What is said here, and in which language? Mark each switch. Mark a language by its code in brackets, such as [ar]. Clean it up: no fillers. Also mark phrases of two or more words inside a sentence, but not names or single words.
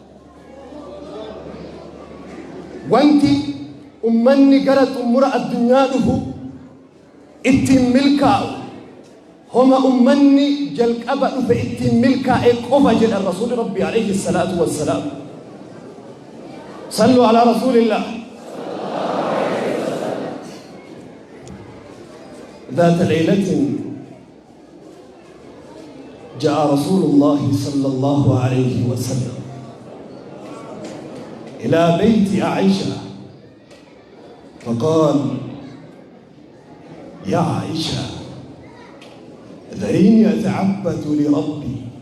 [om] wanti ummanni gara xumura addunyaa dhufu ittiin milkaa'u homa ummanni jalqaba dhufe ittiin milkaa'e qofa jedha rasuuli rabbii [ar] عليه الصلاة والسلام. صلوا على رسول الله. ذات ليلة جاء رسول الله صلى الله عليه وسلم إلى بيت عائشة فقال: يا عائشة ذريني أتعبد لربي.